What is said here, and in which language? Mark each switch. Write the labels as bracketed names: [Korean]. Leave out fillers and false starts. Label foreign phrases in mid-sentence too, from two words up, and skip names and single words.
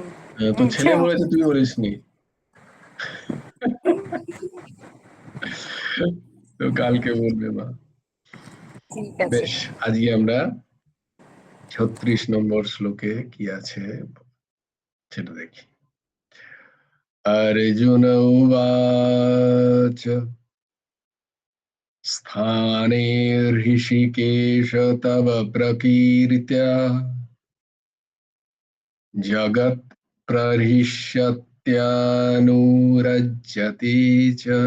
[Bangla] তো ছেলে বলেছে, তুই বলিসনি। তো কালকে বলবে মা। ঠিক আছে। বেশ, আজকে আমরা 36 নম্বর শ্লোকে কি আছে সেটা দেখি। [Sanskrit] अर्जुन उवाच स्थाने ऋषिकेश तव प्रकीर्त्या जगत् प्रहृष्यत्यनुरज्यते च।